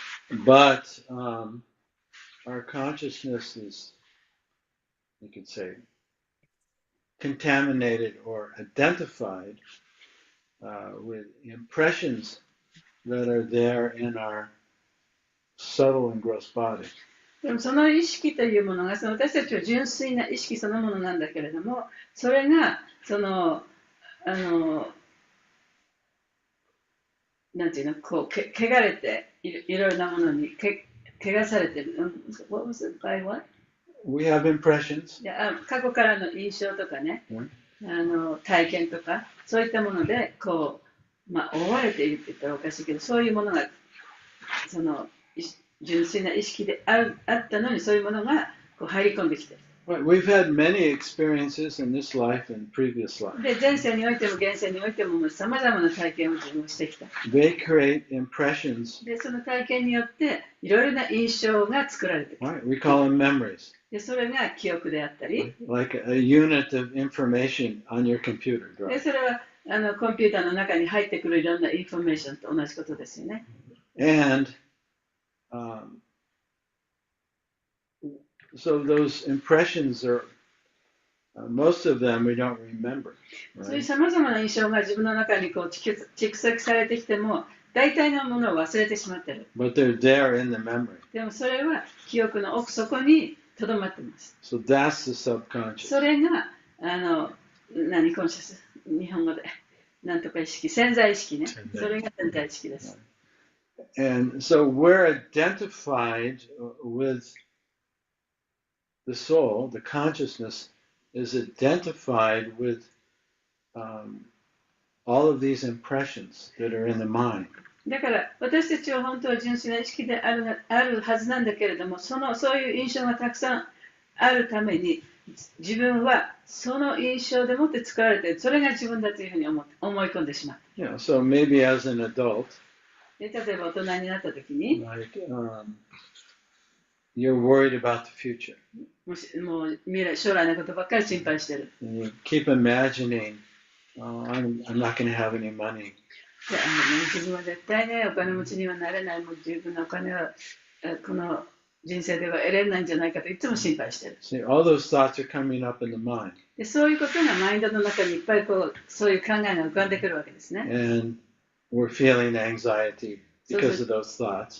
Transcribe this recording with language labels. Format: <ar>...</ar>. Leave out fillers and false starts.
<en>But our consciousness is, you could say, contaminated or identified with impressions that are there in our subtle and gross body.</en> <ja>でもその意識というものがその私たちは純粋な意識そのものなんだけれども、それがそのなんていうの、こう汚れていろいろなものに汚されてる。</ja> <en>What was it? By what? We have impressions.</en> <ja>過去からの印象とかね、体験とかそういったものでこう、覆われているって言ったらおかしいけど、そういうものがその純粋な意識であったのにそういうものがこう入り込んできてる。</ja> <en>We've had many experiences in this life and previous life.</en> <ja>で前世においても現世においてもさまざまな体験を自分してきた。</ja> <en>They create impressions.</en> <ja>でその体験によっていろいろな印象が作られてくる。</ja> <en>We call them memories.</en> <ja>でそれが記憶であったり。</ja> <en>Like a unit of information on your computer drive.</en> <ja>でそれはコンピューターの中に入ってくるいろんなインフォメーションと同じことですよね。</ja> <en>And so those impressions are, most of them we don't remember.</en> <ja>そういうさまざまな印象が自分の中にこう蓄積されてきても、大体のものを忘れてしまっている。</ja> <en>But they're there in the memory.</en> <ja>でもそれは記憶の奥底にとどまっています。</ja> <en>So that's the subconscious.</en> <ja>それが何コンシャス、日本語でなんとか意識、潜在意識ね。それが潜在意識です。</ja> <en>And so we're identified with the soul, the consciousness is identified with all of these impressions that are in the mind.</en> <ja>だから私たちは本当は純粋な意識であるはずなんだけれども、そういう印象がたくさんあるために自分はその印象でもって作られている、それが自分だというふうに思い込んでしまう。</ja> <en>Yeah, so maybe as an adult,</en> <ja>で例えば大人になった時に、</ja> <en>like, you're worried about the future.</en> <ja>もう将来のことばっかり心配してる。</ja> <en>And you keep imagining, I'm not going to have any money.</en> <ja>自分は絶対ね、お金持ちにはなれない、もう十分なお金はこの人生では得れないんじゃないかといつも心配してる。</ja> <en>See, all those thoughts are coming up in the mind.</en> <ja>でそういうことがマインドの中にいっぱいそういう考えが浮かんでくるわけですね。</ja> <en>And we're feeling anxiety because of those thoughts.</en>